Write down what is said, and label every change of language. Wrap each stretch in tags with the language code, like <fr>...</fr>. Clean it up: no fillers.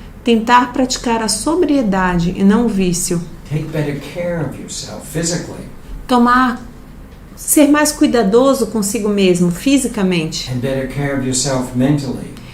<pt>Tentar praticar a sobriedade e não o vício.</pt> <en>Take better care of yourself physically.</en> <pt>Ser mais cuidadoso consigo mesmo, fisicamente.</pt> <en>And better care of yourself mentally.</en>